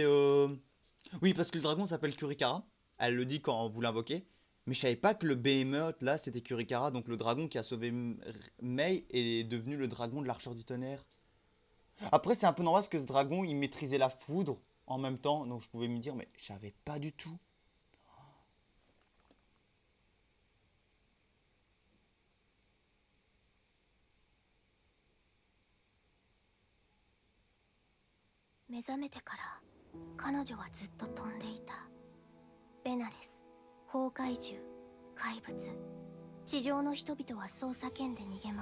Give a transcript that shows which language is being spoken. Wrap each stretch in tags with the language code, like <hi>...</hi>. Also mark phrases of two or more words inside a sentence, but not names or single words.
<fr>Oui, parce que le dragon s'appelle Kurikara. Elle le dit quand vous l'invoquez. Mais je savais pas que le Behemoth, là, c'était Kurikara. Donc le dragon qui a sauvé Mei est devenu le dragon de l'archeur du tonnerre. Après, c'est un peu normal parce que ce dragon, il maîtrisait la foudre en même temps. Donc je pouvais me dire, mais je savais pas du tout.</fr> <ja>目覚めてから彼女はずっと飛んでいた。ベナレス、崩壊獣、怪物、地上の人々はそう叫んで逃げ回る。</ja>